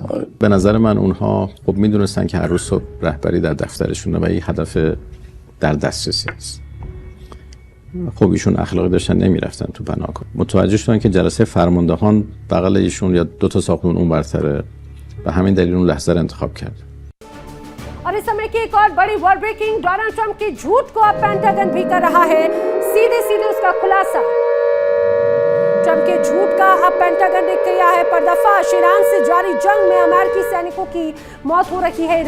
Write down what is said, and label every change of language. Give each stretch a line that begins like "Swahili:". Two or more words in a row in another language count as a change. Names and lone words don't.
Persian: به نظر من اونها خب میدونستن که هر روز صبح رهبری در دفترشونه و این هدف در دسترسی است. خب ایشون اخلاقی داشتن نمیرفتن تو بناکن. متوجه شدن که جلسه فرماندهان بغل ایشون یا دو تا ساختمون اون برتره و همین دلیل اون لحظه رو انتخاب کرد.
Hindi: और इस समय की एक और बड़ी
English: world breaking,
Hindi: डोनाल्ड ट्रंप के झूठ को अब पेंटागन भी कर रहा है, सीधे सीधे उसका खुलासा। ट्रंप के झूठ का अब पेंटागन ने किया है पर्दाफाश। ईरान से जारी जंग में अमेरिकी सैनिकों की मौत हो रही है।